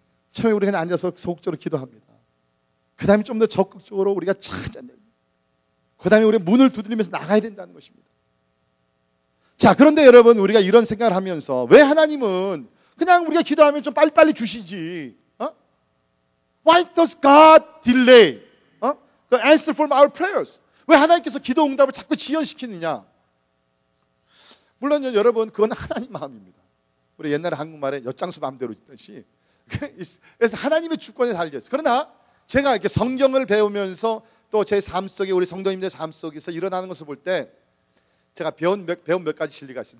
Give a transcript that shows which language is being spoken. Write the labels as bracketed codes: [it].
[ko] 처음에 우리가 그냥 앉아서 소극적으로 기도합니다. 그 다음에 좀 더 적극적으로 우리가 찾아내고, 그 다음에 우리가 문을 두드리면서 나가야 된다는 것입니다. 자, 그런데 여러분, 우리가 이런 생각을 하면서 왜 하나님은 그냥 우리가 기도하면 좀 빨리빨리 주시지? [en] Why does God delay the answer from our prayers? [ko] 왜 하나님께서 기도 응답을 자꾸 지연시키느냐? 물론 여러분, 그건 하나님 마음입니다. 우리 옛날에 한국말에 엿장수 마음대로 짓듯이, 그래서 하나님의 주권에 달려있어요. 그러나 제가 이렇게 성경을 배우면서 또 제 삶 속에, 우리 성도님들 삶 속에서 일어나는 것을 볼 때 제가 배운 몇 가지 진리가 있어요.